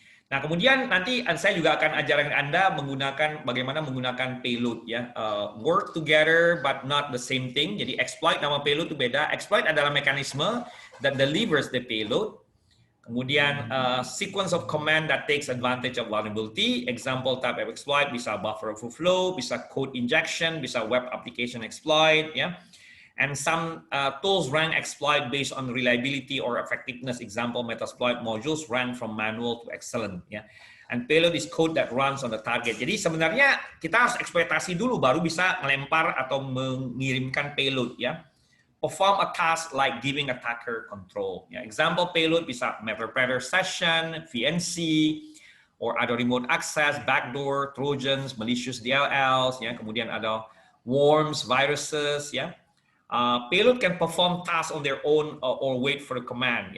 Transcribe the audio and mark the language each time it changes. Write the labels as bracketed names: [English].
[Indonesian] Nah, kemudian nanti saya juga akan ajarkan Anda bagaimana menggunakan payload ya. [English] Work together but not the same thing. [Indonesian] Jadi exploit nama payload itu beda. [English] Exploit [Indonesian] adalah mekanisme [English] that delivers the payload. Kemudian sequence of command that takes advantage of vulnerability. Example type of exploit bisa buffer overflow, bisa code injection, bisa web application exploit, ya. And some tools rank exploit based on reliability or effectiveness. Example Metasploit modules rank from manual to excellent, ya. And payload is code that runs on the target. [Indonesian] Jadi sebenarnya kita harus eksploitasi dulu baru bisa melempar atau mengirimkan payload, ya. [English] Perform a task like giving attacker control. Ya, example payload bisa MetaPredator session, VNC, or ada remote access, backdoor, trojans, malicious DLLs. [Indonesian] Ya, kemudian ada worms, viruses. [English] Ya, payload can perform tasks on their own or wait for the command.